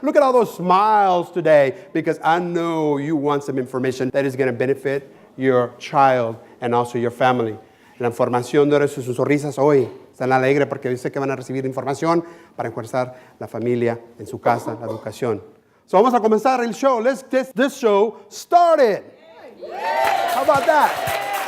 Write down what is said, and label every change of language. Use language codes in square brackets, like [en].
[en] Look at all those smiles today because I know you want some information that is going to benefit your child and also your family. [es] La información de sus sonrisas hoy están alegres porque dice que van a recibir información para enforzar la familia en su casa, la educación. So vamos a comenzar el show. [en] Let's get this show started. How about that?